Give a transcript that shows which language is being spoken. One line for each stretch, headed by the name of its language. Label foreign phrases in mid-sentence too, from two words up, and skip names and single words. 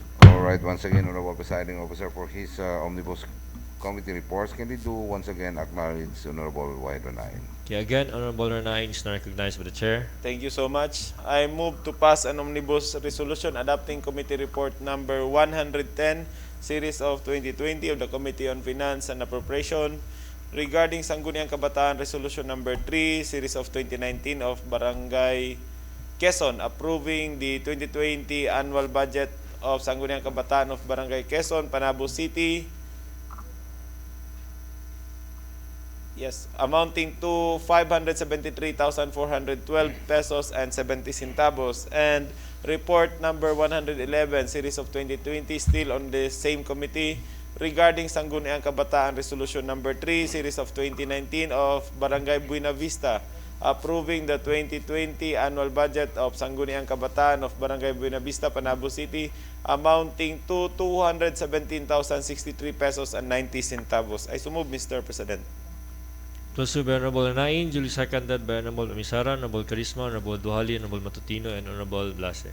English: All right, once again, Honorable Presiding Officer, for his omnibus committee reports, can we do once again acknowledge Honorable Wahid Ranay? Okay, again, Honorable Ranay is now recognized by the Chair. Thank you so much. I move to pass an omnibus resolution adopting committee report number 110, series of 2020 of the Committee on Finance and Appropriation regarding Sangguniang Kabataan resolution number 3, series of 2019 of Barangay Quezon approving the 2020 annual budget of Sangguniang Kabataan of Barangay Quezon, Panabo City Yes, amounting to 573,412 pesos and 70 centavos. And report number 111, series of 2020, still on the same committee, regarding Sangguniang Kabataan Resolution number 3, series of 2019 of Barangay Buena Vista, approving the 2020 annual budget of Sangguniang Kabataan of Barangay Buena Vista, Panabo City, amounting to 217,063 pesos and 90 centavos. I so move, Mr. President. Proceed by Honorable Anain, duly seconded by Honorable Umisara, Honorable Carisma, Honorable Duhali, Honorable Matutino, and Honorable Blase.